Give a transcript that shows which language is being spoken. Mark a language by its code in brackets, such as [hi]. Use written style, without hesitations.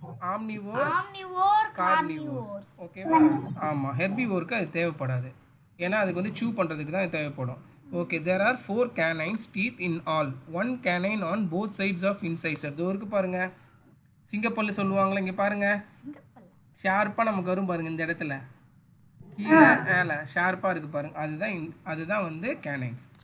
[ta] ஆம்னிவோர், carnivore. ஓகேவா? ஆமா. ஹெர்பிவோருக்கு அது தேவைப்படாது, ஏன்னா அதுக்கு வந்து சூ பண்ணுறதுக்கு தான் தேவைப்படும். Okay. [en] There are 4 canines teeth in all. 1 canine on both sides of incisor. [ta] இதோ இருக்கு பாருங்க, சிங்கப்பல்லு சொல்லுவாங்களே, இங்கே பாருங்க ஷார்ப்பாக நமக்கு வரும் பாருங்க இந்த இடத்துல கீழே மேலே ஷார்ப்பாக இருக்குது பாருங்க, அதுதான் வந்து கேனைன்ஸ்.